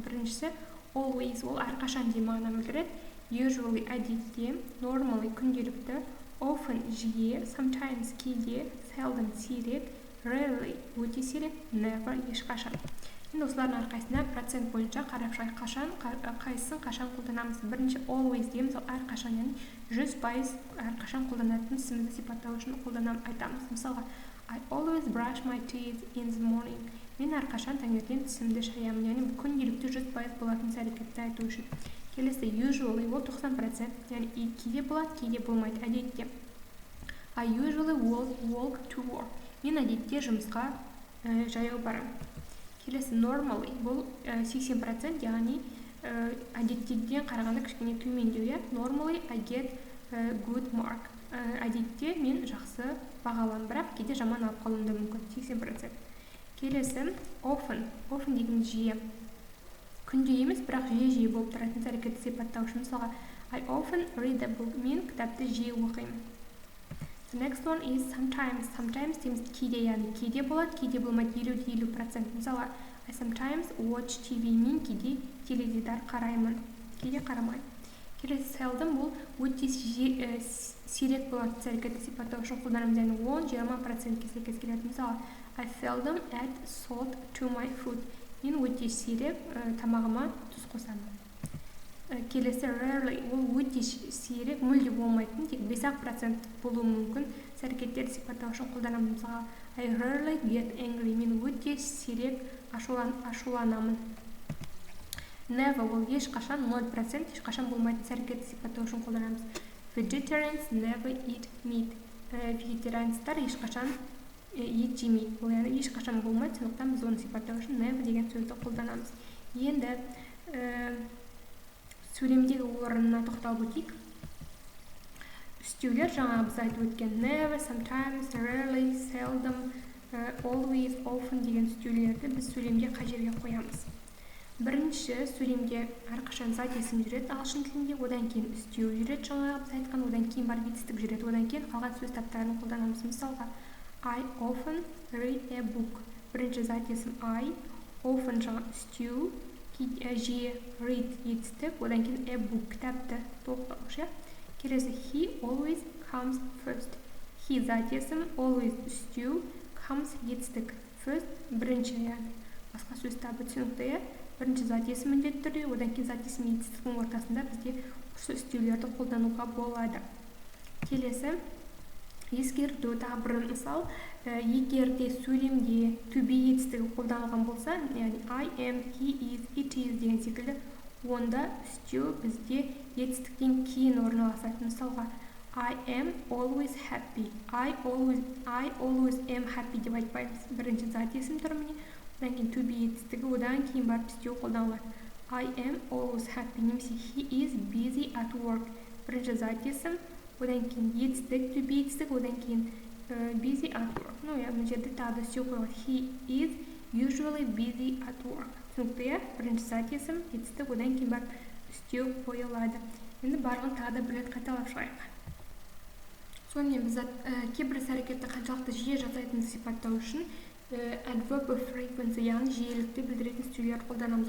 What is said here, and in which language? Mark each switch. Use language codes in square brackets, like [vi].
[kk] Біріншісі always, ол әрқашан деген мағынаны білдіреді. Usually әдетте, normally күнделікті, often жиі, sometimes кейде, seldom сирек, rarely өте сирек, never ешқашан. Енді осылардың әрқайсына процент бойынша қарап шығайық, қайсысын қашан қолданамыз. Бірінші always дейміз, ол әрқашан, яғни 100% әрқашан қолданатын ісімізді сипаттау үшін айтамыз. [en] Мысалға, I always brush my teeth in the morning. [kk] Мен әрқашан таңертең тісімді шаямын, яғни күнделікті 100% болатын әрекетті айту үшін. Келесі usually, ол 90%, яғни кейде болады, кейде болмайды, әдетте. [en] I usually walk to work. [kk] Мен әдетте жұмысқа жаяу барамын. Келесі normally, бұл 80%, яғни әдеттеден қарағанда кішкене төмендеу. [en] Normally I get good mark. [kk] Әдетте мен жақсы бағаланамын, бірақ кейде жаман алып қалуым да мүмкін, 80%. Келесі often деген жиі. Күнде емес, бірақ жиі болып тұратын әрекетті сипаттау үшін. [en] Мысалға, I often read a book. [kk] Мен кітапты жиі оқимын. [en] The next one is sometimes. [kk] Sometimes дейміз кейде, яғни кейде болады, кейде болмайды, 50-50%. [en] Мысалы, I sometimes watch TV. [kk] Мен кейде теледидар қараймын, кейде қарамаймын. Келесі seldom, бұл өте сирек болады әрекетті сипаттау үшін қолданамыз, яғни 10-20%-ке сәйкес келеді. [en] Мысалы, I seldom add salt to my food. [kk] Мен өте сирек тамағыма тұз қосамын. Келесі rarely, ол өте сирек, мүлде болмайтын, тек 5% болуы мүмкін әрекеттерді сипаттау үшін қолданамыз. [en] Мысалға, I rarely get angry. [kk] Мен өте сирек ашуланамын. Never, ол ешқашан 0%, ешқашан болмайтын әрекетті сипаттау үшін қолданамыз. [en] Vegetarians never eat meat. [kk] Вегетарианецтар ешқашан ет жемейді. Ол яғни ешқашан болмайды, сондықтан біз оны сипаттау үшін never деген сөзді қолданамыз. Енді сөйлемдегі орнына тоқталып өтейік. Үстеулер жаңағы біз айтып өткен never, sometimes, rarely, seldom, always, often деген үстеулерді біз сөйлемде қай жерге қоямыз. Бірінші сөйлемде әрқашан зат есім жүреді ағылшын тілінде, одан кейін үстеу жүреді жаңағы біз айтқан, одан кейін барып етістік жүреді, одан кейін қалған сөз таптарын қолданамыз. [en] Мысалға, I often read a book. [kk] Бірінші зат есім I, often жаңа үстеу, жиі read етістік, одан кейін a book кітапты толықтаушы. [en] Келесі he always comes first. [kk] He зат есім, always үстеу, comes етістік, first бірінші, яғни басқа сөз табы түсінікті. Бірінші зат есім міндетті түрде, одан кейін зат есім етістіктің ортасында бізде осы үстеулерді қолдануға болады. Келесі ескерту, тағы бір мысал, егер де сөйлемде to be етістігі қолданылған болса, яғни [en] I am, he is, it is [kk] деген секілді, онда үстеу бізде етістіктен кейін орналасады. [en] Мысалға, I am always happy. I always am happy [kk] деп айтпаймыз. Бірінші зат есім түріміне, одан кейін to be етістігі, одан кейін барып үстеу қолданылады. [en] I am always happy. Немесе he is busy at work. [kk] Бірінші зат есім, одан кейін етістік, to be етістік, одан кейін [en] busy at work. [kk] Мына жерде тағы да үстеу қойылады. [en] He is usually busy at work. [kk] Түсінікті, бірінші зат есім, етістік, одан кейін барып үстеу қойылады. Енді барлығын тағы да білет қайталап шығайық. Сонымен біз кейбір әрекетті қаншалықты жиі жасайтынын сипаттау үшін adverb of frequency, яғни жиілікті білдіретін үстеулер қолданамыз.